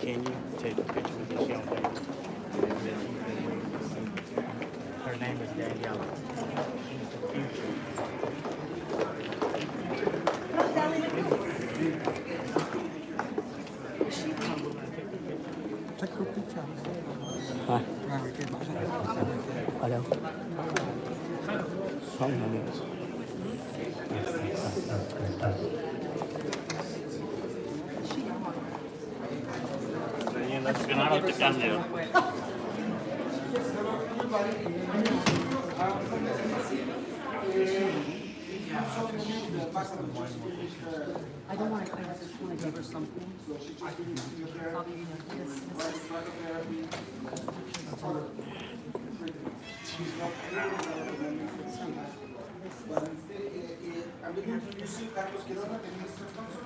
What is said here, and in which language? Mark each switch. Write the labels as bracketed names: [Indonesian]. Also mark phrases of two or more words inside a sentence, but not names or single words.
[English] Can you take a picture with this young lady? Her name is Danielle. She's the future. Take a picture. [Vietnamese] Hả? Ở đâu? Không được. [Spanish] Ganado te cambio. [English] I don't want to, I just want to give her something. I'm going to introduce you Carlos Quiroga, the Minister Consular.